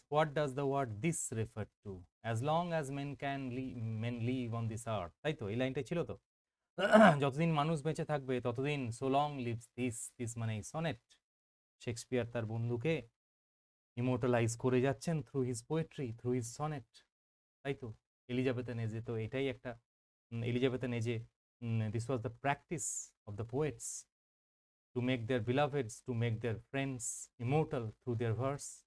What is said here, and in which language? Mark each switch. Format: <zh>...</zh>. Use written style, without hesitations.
<en>What does the word this refer to? As long as men live on this earth.</en> <bn>তাই তো, এই লাইনটা ছিল তো, যতদিন মানুষ বেঁচে থাকবে ততদিন।</bn> <en>so long lives this, this</en> <bn>মানে সনেট। শেক্সপিয়ার তার বন্ধুকে ইমোর্টালাইজ করে যাচ্ছেন</bn> <en>through his poetry, through his sonnet,</en> <bn>তাই তো। এলিজাবেথেন এজে তো এটাই একটা,</bn> <en>Elizabethan এজে this was the practice of the poets to make their beloveds, to make their friends immortal through their verse.</en>